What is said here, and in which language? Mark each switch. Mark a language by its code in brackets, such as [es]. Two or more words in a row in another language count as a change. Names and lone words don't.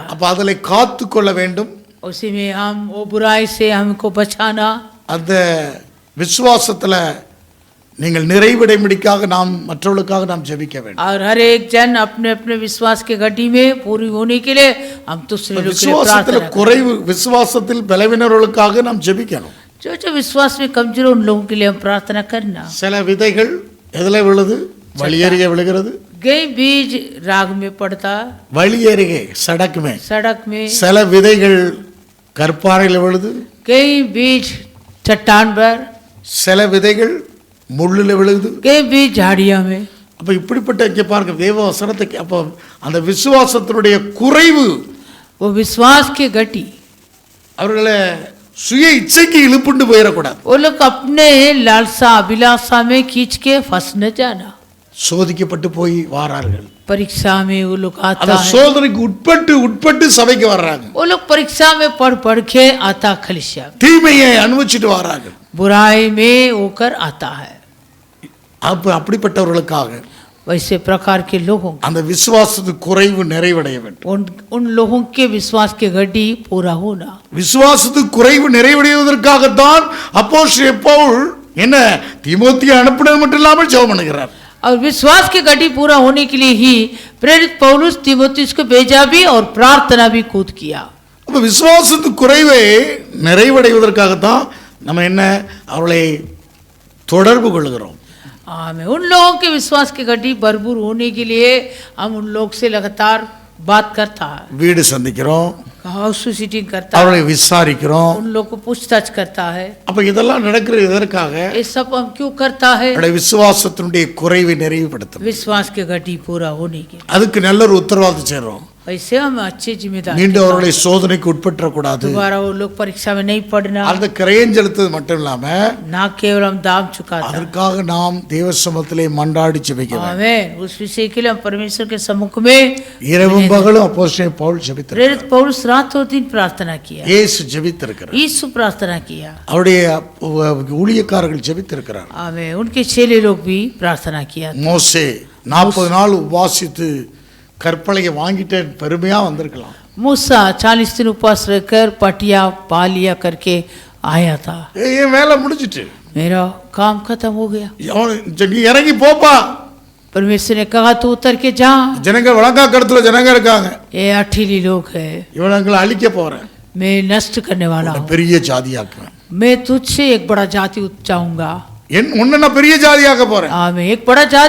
[ta] அப்ப அதிலே காத்து கொள்ள வேண்டும். [hi] उसी में हम वो बुराई से हमको बचाना. [ta] அந்த விசுவாசத்துல நீங்கள் நிறைவடைம்படிக்காக நாம் மற்றவர்களுக்காக நாம் ஜெபிக்க வேண்டும். [hi] और हर एक जन अपने अपने विश्वास के गड्डी में पूरी होने के लिए हम दूसरे लोग के लिए [ta] விசுவாசத்துல [hi] प्रार्थना [ta] குறைவு, விசுவாசத்தில் பலவீனர்களுக்காக நாம் ஜெபிக்கணும். [hi] जो जो विश्वास में कमजोर उन लोगों के लिए हम प्रार्थना करना. [ta] சில விதைகள் எதுல விழுது? வழி அருகே விழுகிறது. [hi] कई बीज राग में पड़ता, [ta] வழி அருகே [hi] सड़क में. सड़क में. [ta] சில விதைகள் கற்பாறையில் விழுது. [hi] कई बीज चट्टान पर. [ta] சில விதைகள் முள்ளில் விழுது. [hi] कई बीज झाड़ियों में. [ta] அப்ப இப்படிப்பட்ட இங்கே பாருங்க தேவ வசனத்துக்கு அப்போ அந்த விசுவாசத்தினுடைய குறைவு [hi] वो विश्वास की गति [ta] அவர்களை சுய இச்சைக்கு இழுப்புண்டு போயிடக்கூடாது. [hi] वो लोग अपने लालसा अभिलाषा में खींच के फंस न जाना. [ta] சோதிக்கப்பட்டு போய் வாரார்கள். [hi] परीक्षा में वो लोग आता [ta] அந்த [hi] है. [ta] சோதனைக்கு உட்பட்டு சபைக்கு வர்றாங்க. [hi] वो लोग परीक्षा में पढ़ के आता खलिशा. [ta] தீமையை அனுபவிச்சுட்டு வராங்க. [hi] बुराई में होकर आता है. [ta] அப்ப அப்படிப்பட்டவர்களுக்காக [hi] वैसे प्रकार के लोगों [ta] அந்த விசுவாசத்து குறைவு நிறைவடைய வேண்டும். [hi] उन लोगों के विश्वास के गड्डी पूरा होना. [ta] விசுவாசத்து குறைவு நிறைவடைவதற்காகத்தான் அப்போஸ்தலன் பவுல் என்ன தீமோத்தேயுவை அனுப்பினது மட்டும் இல்லாமல் ஜெபம் பண்ணுகிறார். [hi] और विश्वास की गड्डी पूरा होने के लिए ही प्रेरित पौलुस तीमुथियुस को भेजा भी और प्रार्थना भी खुद किया. [ta] அப்ப விசுவாசத்து குறைவை நிறைவடைவதற்காகத்தான் நம்ம என்ன அவர்களை தொடர்பு கொள்கிறோம். [hi] आमीन. उन लोगों के विश्वास की गड्डी भरपूर होने के लिए हम उन लोग से लगातार बात करता है. [ta] வீடு சந்திக்கிறோம், [en] house visiting [hi] करता [ta] அவர்களை [hi] है, [ta] விசாரிக்கிறோம். [hi] उन लोग को पूछताछ करता है. [ta] அப்ப இதெல்லாம் நடக்கிறது எதற்காக? [hi] ये सब हम क्यों करता है? [ta] அவருடைய விசுவாசத்தினுடைய குறைவை நிறைவுபடுத்தும். [hi] विश्वास के गड्डी पूरा होने के. [ta] அதுக்கு நல்ல ஒரு உத்தரவாதம் செய்றோம். [hi] वैसे हम अच्छे जिम्मेदार. [ta] மீண்டும் அவர்களை சோதனைக்கு உட்பற்றக்கூடாது. [hi] दोबारा वो लोग परीक्षा में नहीं पढ़ना. [ta] அந்த கிரயம் செலுத்தது மட்டும் இல்லாம [hi] ना केवल हम दाम चुकाता. [ta] அதற்காக நாம் தேவ சமூகத்திலே மன்றாடி ஜெபிக்க வேண்டும். [hi] आमीन. उस विषय के लिए हम परमेश्वर के सम्मुख में [ta] இரவும் பகலும் அப்போஸ்தலன் பவுல் ஜெபித்தார். [hi] प्रेरित पौलुस रात और दिन प्रार्थना किया. [ta] இயேசு ஜெபித்திருக்கிறார். [hi] यीशु प्रार्थना किया. [ta] அவருடைய ஊழியக்காரர்கள் ஜெபித்திருக்கிறார். [hi] आमीन. उनके चेले लोग भी प्रार्थना किया. [ta] மோசே 40 நாள் உபவாசித்து கற்பலையை வாங்கிட்டேன் பெருமையா வந்திருக்கலாம். [hi] मूसा 40 दिन उपवास रहकर पटिया पा लिया करके आया था. [ta] என் வேலை முடிஞ்சிட்டு, [hi] मेरा काम खत्म हो गया. [ta] நீ இறங்கி போப்பா. [hi] परमेश्वर ने कहा तू उतर के जा. [ta] ஜனங்க வழங்கா கடத்துல ஜனங்க இருக்காங்க, [hi] ये अठीली लोग है, [ta] இவங்களை அழிக்க போறேன், [hi] मैं नष्ट करने वाला हूँ. [ta] பெரிய ஜாதியாக்குவேன். [hi] मैं तुझसे एक बड़ा जाति उपजाऊंगा. [ta] உன்னை நான் பெரிய ஜாதியாக்க போறேன். [hi] मैं एक बड़ा जाति